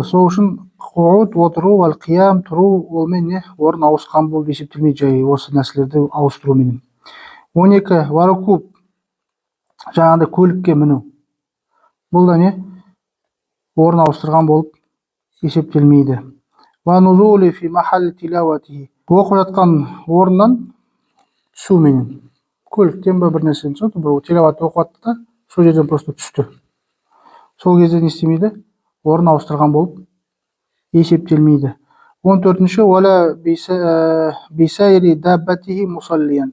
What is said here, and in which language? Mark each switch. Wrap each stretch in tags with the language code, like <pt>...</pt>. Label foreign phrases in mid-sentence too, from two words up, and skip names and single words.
<kk>Сол үшін құғуд отыру, ал қиям тұру, олмен не орын ауысқан болып есептелмейді, жай осы нәрселерді ауыстыруменен. 12 варукуб, жаңағыдай көлікке міну. Бұл да не? Орын ауыстырған болып есептелмейді.</kk> <ar>ونزوله في محل تلاوته.</ar> <kk>Оқып жатқан орыннан түсуменен. Көліктен бе бір нәрсені түсінді, бір тилават оқып жатты да, сол жерден просто түсті. Сол кезде не істемейді? Орын ауыстырған болып есептелмейді.</kk> <ar>14-ші ولا بسير دابته مصليا.</ar>